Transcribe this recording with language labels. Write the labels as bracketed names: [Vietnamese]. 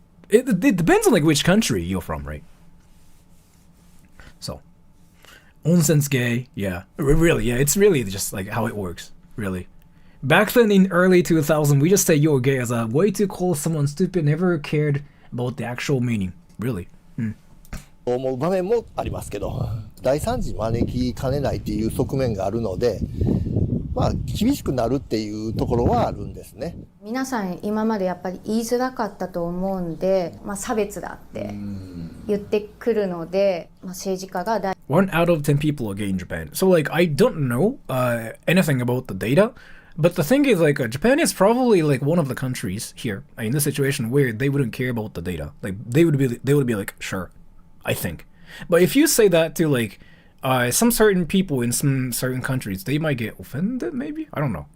[English] It depends on like which country you're from, right? So, onsen's gay, yeah. Really, yeah, it's really just like how it works, really. Back then in early 2000, we just say you're gay as a way to call someone stupid, never cared about the actual meaning, really. [Japanese] 思う場面もありますけど、大惨事招きかねないっていう側面があるので、まあ厳しくなるっていうところはあるんですね。皆さん今までやっぱり言いづらかったと思うんで、差別だって言ってくるので、政治家が [English] 1 out of 10 people are gay in Japan. So like I don't know anything about the data. But the thing is, like, Japan is probably like one of the countries here in this situation where they wouldn't care about the data. Like, they would be like, sure, I think. But if you say that to like some certain people in some certain countries, they might get offended. Maybe, I don't know.